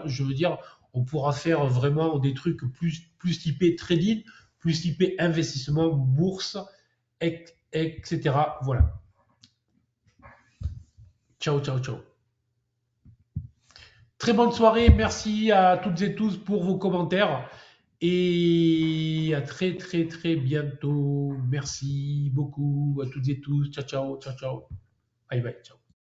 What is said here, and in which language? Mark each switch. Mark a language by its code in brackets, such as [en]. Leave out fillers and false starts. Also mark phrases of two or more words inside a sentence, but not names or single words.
[fr] Je veux dire, on pourra faire vraiment des trucs plus typés trading, plus typés investissement, bourse, etc. Voilà. [it] Ciao, ciao, ciao. [fr] Très bonne soirée. Merci à toutes et tous pour vos commentaires. Et à très très très bientôt. Merci beaucoup à toutes et tous. [it] Ciao ciao ciao ciao. [en] Bye bye. [it] Ciao.